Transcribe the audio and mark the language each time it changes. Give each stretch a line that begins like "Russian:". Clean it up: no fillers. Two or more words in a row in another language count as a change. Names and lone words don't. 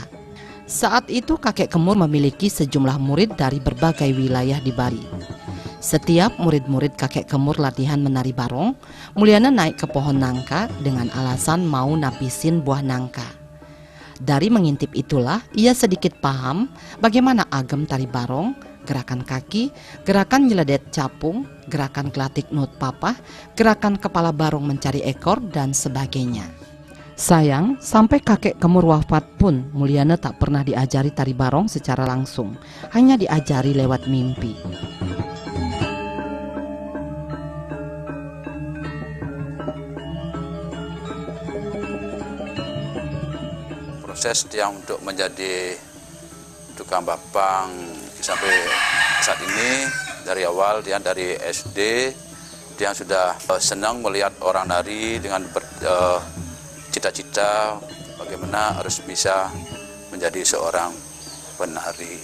Indonesian: Saat itu kakek Kemur memiliki sejumlah murid dari berbagai wilayah di Bali. Setiap murid-murid kakek Kemur latihan menari barong, Mulyana naik ke pohon nangka dengan alasan mau napisin buah nangka. Dari mengintip itulah ia sedikit paham bagaimana agam tari barong, gerakan kaki, gerakan nyeledet capung, gerakan gelatik nut papah, gerakan kepala barong mencari ekor, dan sebagainya. Sayang, sampai kakek Kemur wafat pun Mulyana tak pernah diajari tari barong secara langsung, hanya diajari lewat mimpi. Proses yang untuk menjadi tukang bapang sampai saat ini, dari awal dia dari SD dia sudah senang melihat orang nari dengan cita-cita bagaimana harus bisa menjadi seorang penari.